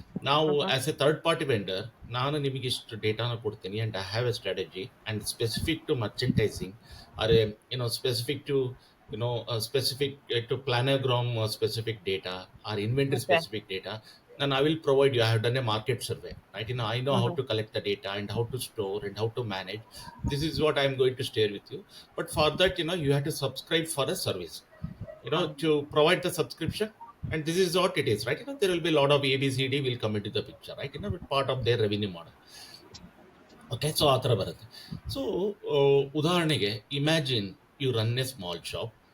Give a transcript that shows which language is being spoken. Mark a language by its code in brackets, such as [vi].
[en] ನಾವು as a third party vendor [kn] ನಾನು ನಿಮಗೆ ಇಷ್ಟು ಡೇಟಾನ ಕೊಡ್ತೀನಿ [en] And I have a strategy and specific to merchandising or specific to specific to planogram specific data or inventory specific data, then I will provide you. I have done a market survey, right? I know how to collect the data and how to store and how to manage. This is what I am going to share with you. But for that, you have to subscribe for a service, to provide the subscription. And this is what it is, right? There will be a lot of ABCD will come into the picture, right? Part of their revenue model. Okay, so [kn] ಆ ಥರ ಬರುತ್ತೆ. [en] So ಉದಾಹರಣೆಗೆ imagine you run a small shop.